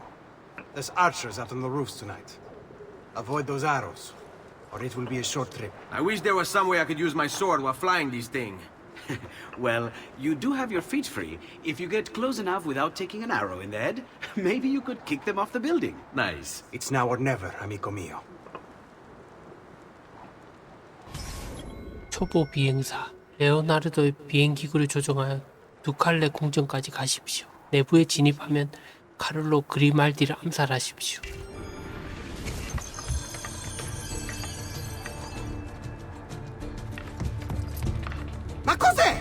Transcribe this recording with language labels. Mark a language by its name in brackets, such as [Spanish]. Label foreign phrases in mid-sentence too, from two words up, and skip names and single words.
[English] There's archers out on the roofs tonight. Avoid those arrows, or it will be a short trip. I wish there was some way I could use my sword while flying these things. Well, you do have your feet free. If you get close enough without taking an arrow in the head, maybe you could kick them off the building. Nice. It's now or never, [Italian] amico mio. [Korean] 초보 비행사 레오나르도의 비행기구를 조종하여 두칼레 궁전까지 가십시오. 내부에 진입하면 카를로 그리말디를 암살하십시오. [Italian] Ma cos'è?